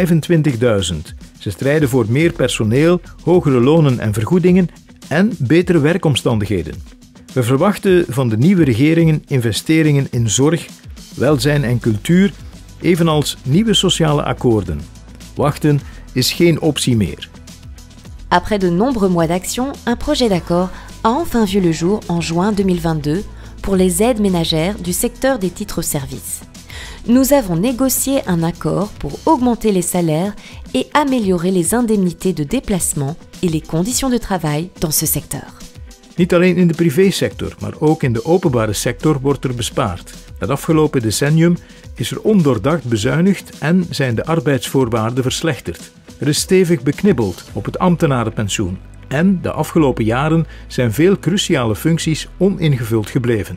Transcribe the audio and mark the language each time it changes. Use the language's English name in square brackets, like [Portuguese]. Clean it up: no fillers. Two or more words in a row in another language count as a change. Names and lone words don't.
[Dutch] Ze strijden voor meer personeel, hogere lonen en vergoedingen en betere werkomstandigheden. We verwachten van de nieuwe regeringen investeringen in zorg, welzijn en cultuur, evenals nieuwe sociale akkoorden. Wachten is geen optie meer. [French] Après de nombreux mois d'action, un projet d'accord a enfin vu le jour en juin 2022 pour les aides ménagères du secteur des titres-services. Nous avons négocié un accord pour augmenter les salaires et améliorer les indemnités de déplacement et les conditions de travail dans ce secteur. [Dutch] Niet alleen in de privésector, maar ook in de openbare sector wordt er bespaard. Het afgelopen decennium is er ondoordacht bezuinigd en zijn de arbeidsvoorwaarden verslechterd. Er is stevig beknibbeld op het ambtenarenpensioen en de afgelopen jaren zijn veel cruciale functies oningevuld gebleven.